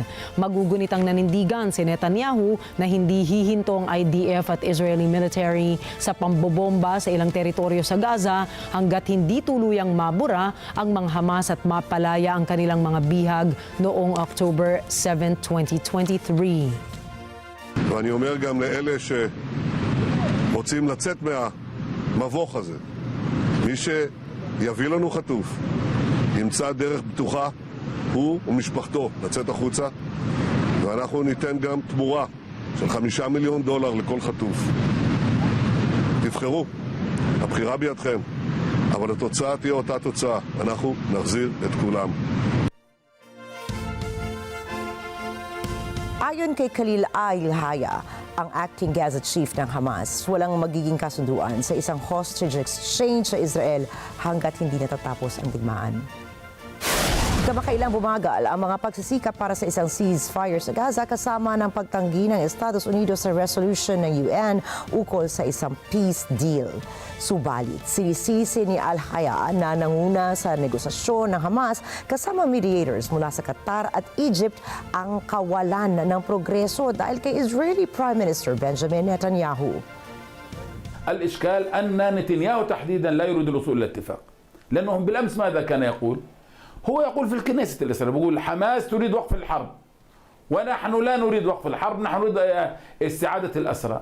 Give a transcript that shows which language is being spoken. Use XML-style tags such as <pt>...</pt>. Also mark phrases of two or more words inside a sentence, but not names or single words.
<tl>Magugunitang nanindigan si Netanyahu na hindi hihinto ang IDF at</tl> <en>Israeli military</en> <tl>sa pambobomba sa ilang teritoryo sa Gaza hanggat hindi tuluyang mabura ang mga Hamas at mapalaya ang kanilang mga bihag noong October 7, 2023.</tl> <he>ואני אומר גם לאלה שרוצים לצאת מהמבוך הזה, מי שיביא לנו חטוף ימצא דרך בטוחה, הוא ומשפחתו, לצאת החוצה, ואנחנו ניתן גם תמורה של $5 מיליון לכל חטוף. תבחרו, הבחירה בידכם, אבל התוצאה תהיה אותה תוצאה, אנחנו נחזיר את כולם.</he> <tl>Ayon kay Khalil al-Haya, ang</tl> <en>acting Gaza chief</en> <tl>ng Hamas, walang magiging kasunduan sa isang</tl> <en>hostage exchange</en> <tl>sa Israel hanggat hindi natatapos ang digmaan. Kamakailang bumagal ang mga pagsisikap para sa isang ceasefire sa Gaza kasama ng pagtanggi ng Estados Unidos sa resolution ng UN ukol sa isang</tl> <en>peace deal.</en> <tl>Subalit, sinisisi ni al-Haya na nanguna sa negosasyon ng Hamas kasama mediators mula sa Qatar at Egypt ang kawalan ng progreso dahil kay</tl> <en>Israeli Prime Minister</en> <tl>Benjamin Netanyahu.</tl> <ar>الإشكال أن نتنياهو تحديدا لا يريد الوصول إلى اتفاق لأنهم بالأمس ماذا كان يقول؟ هو يقول في الكنيسة الإسرائيلية، بيقول حماس تريد وقف الحرب ونحن لا نريد وقف الحرب، نحن نريد استعادة الأسرى.</ar>